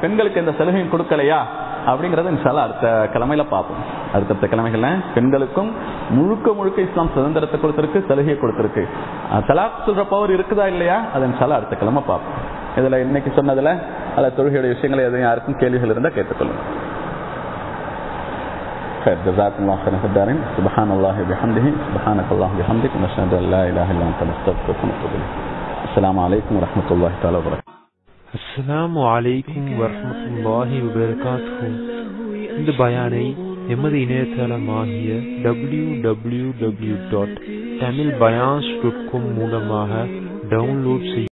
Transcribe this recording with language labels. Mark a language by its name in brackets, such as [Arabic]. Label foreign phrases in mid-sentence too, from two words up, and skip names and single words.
[Tamil] பெண்களுக்கு எந்த சலுகையும் கொடுக்கலையா அப்படிங்கறத இன்ஷால்லா அடுத்த கிழமையில பார்ப்போம். அடுத்த கிழமைகள்ல பெண்களுக்கும் முழுக்க முழுக்க இஸ்லாம் சுதந்திரத்தை கொடுத்திருக்கு, சலுகையை கொடுத்திருக்கு. தலாக் சொல்ற பவர் இருக்குதா இல்லையா, அது இன்ஷால்லா அடுத்த கிழமை பார்ப்போம். இதுல இன்னைக்கு சொன்னதுல அல்ல தொழுகையுடைய விஷயங்களை எதுவும் யாருக்கும் கேள்விகள் இருந்தா கேட்டுக்கொள்ளுங்க. [Arabic] جزاكم الله خيرا في الدارين. سبحان الله وبحمده سبحانك اللهم وبحمدك نشهد ان لا اله الا انت نستغفرك ونتوب اليك. السلام عليكم ورحمه الله تعالى وبركاته. السلام عليكم ورحمة الله وبركاته. [Tamil] இந்த பயானை எமது இணையதளமாகிய www.tamilbayans.com மூலமாக டவுன்லோட் செய்ய